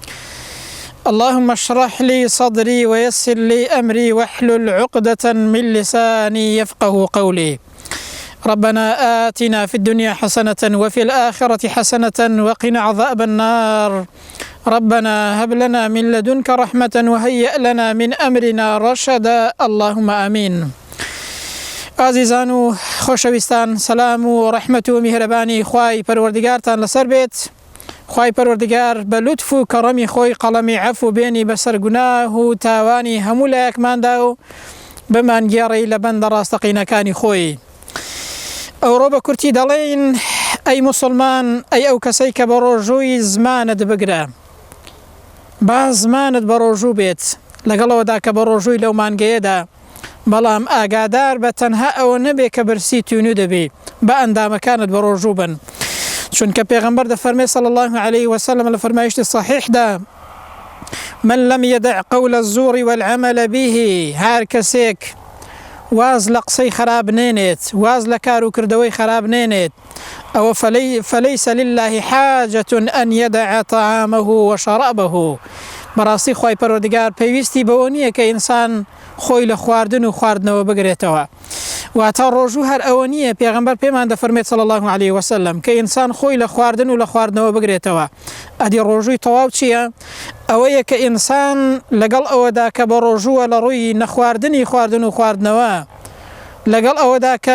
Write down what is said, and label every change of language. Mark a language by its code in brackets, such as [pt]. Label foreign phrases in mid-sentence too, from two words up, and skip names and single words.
[ar] اللهم اشرح لي صدري ويسر لي أمري واحلل عقدة من لساني يفقه قولي. ربنا آتنا في الدنيا حسنة وفي الآخرة حسنة وقنا عذاب النار. ربنا هب لنا من لدنك رحمة وهيئ لنا من أمرنا رشدا. اللهم آمين. [ckb] عزیزان و خۆشەویستان، سەلام و ڕەحمەت و میهرەبانی خوای پەروەردگارتان لەسەر بێت. خوای پەروەردگار بە لوتف و کەڕەمی خۆی قەڵەمی عەفو بێنی بەسەر گوناه و تاوانی هەموو لایەکماندا و بمانگێڕی لە بەندە ڕاستەقینەکانی خۆی. ئەوڕۆ بە کورتی دەڵێن ئەی موسڵمان، ئەی ئەو کەسەی کە بە ڕۆژووی زمانت بگرە، با زمانت بە ڕۆژوو بێت لەگەڵەوەدا کە بە ڕۆژووی لەو مانگەیەدا، بەڵام ئاگادار بە تەنها ئەوە نەبێ کە بەرسی تونو دەبێ، بە ئەندامەکانت بە ڕۆژوو بن. چونکە پێغەمبەر دەفەرمێ [ar] صلی الله عليه وسلم [ckb] لە فەرمایشتی صحیحدا: [ar] من لم يدع قول الزور والعمل به، [ckb] هەر کەسێک واز لە قسەی خراپ نێنێت، واز لە کار و کردەوەی خراپ نێنێت، ئەوە [ar] فليس لله حاجة أن يدع طعامه وشرابه. [ckb] بەڕاستی خوای پەروەردگار پێویستی بەوە نییە کە ئینسان خۆی لە خواردن و خواردنەوە بگرێتەوە. واتە ڕۆژوو هەر ئەوە نییە. پێغەمبەر پێمان دەفەرمێت [ar] صلی الله عليه وسلم [ckb] کە ئینسان خۆی لە خواردن و لە خواردنەوە بگرێتەوە. ئەدی ڕۆژووی تەواو چییە؟ ئەوەیە کە ئینسان لەگەڵ ئەوەدا کە بە ڕۆژووە لە ڕووی نەخواردنی خواردن و خواردنەوە، لەگەڵ ئەوەدا کە